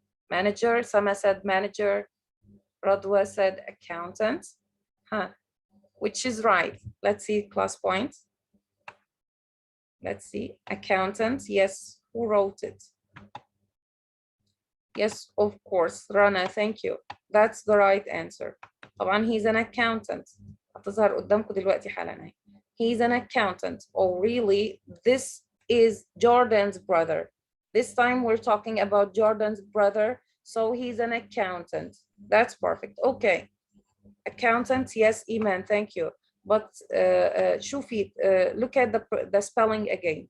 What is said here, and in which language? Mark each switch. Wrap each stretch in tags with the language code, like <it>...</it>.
<en>Manager. Sama said manager. Radwa said accountant. Which is right? Let's see ClassPoint. Let's see. Accountant. Yes. Who wrote it? Yes, of course. Rana, thank you. That's the right answer.</en> <ar>طبعا</ar> <en>he's an accountant.</en> <ar>هتظهر قدامكم دلوقتي حالا.</ar> <en>He's an accountant. Oh, really? This is Jordan's brother. This time we're talking about Jordan's brother. So he's an accountant. That's perfect. Okay. Accountant, yes, Iman, thank you. But</en> <ar>شوفي,</ar> <en>look at the spelling again.</en>